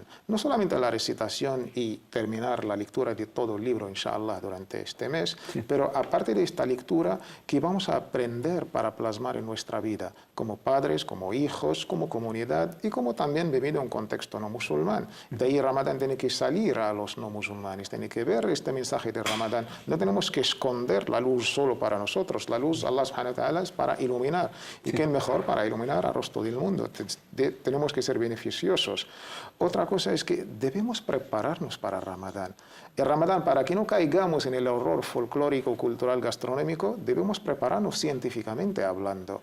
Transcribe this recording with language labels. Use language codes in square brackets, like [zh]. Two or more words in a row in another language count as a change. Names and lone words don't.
[es] No solamente la recitación y terminar la lectura de todo el libro, inshallah, durante este mes, sí, pero aparte de esta lectura, que vamos a aprender para plasmar en nuestra vida, como padres, como hijos, como comunidad, y como también debido a un contexto no musulmán. De ahí Ramadán tiene que salir a los no musulmanes, tiene que ver este mensaje de Ramadán. No tenemos que esconder la luz solo para nosotros. La luz, [ar] الله سبحانه وتعالى, [es] es para iluminar. ¿Y qué mejor para iluminar al resto del mundo? Tenemos que ser beneficiosos. Otra cosa es que debemos prepararnos para Ramadán. El Ramadán, para que no caigamos en el horror folclórico, cultural, gastronómico, debemos prepararnos científicamente hablando.